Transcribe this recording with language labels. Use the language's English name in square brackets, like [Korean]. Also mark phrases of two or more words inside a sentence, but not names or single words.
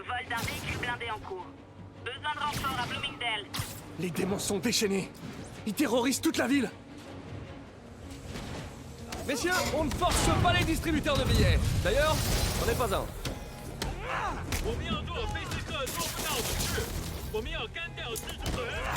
[French] d'un véhicule blindé en cours. Besoin de renfort à Bloomingdale. Les démons sont déchaînés. Ils terrorisent toute la ville. Messieurs, on ne force pas les distributeurs de billets. D'ailleurs, j'en ai pas un. [Chinese] 我们要做菲斯克做不到的事，我们要干掉蜘蛛人。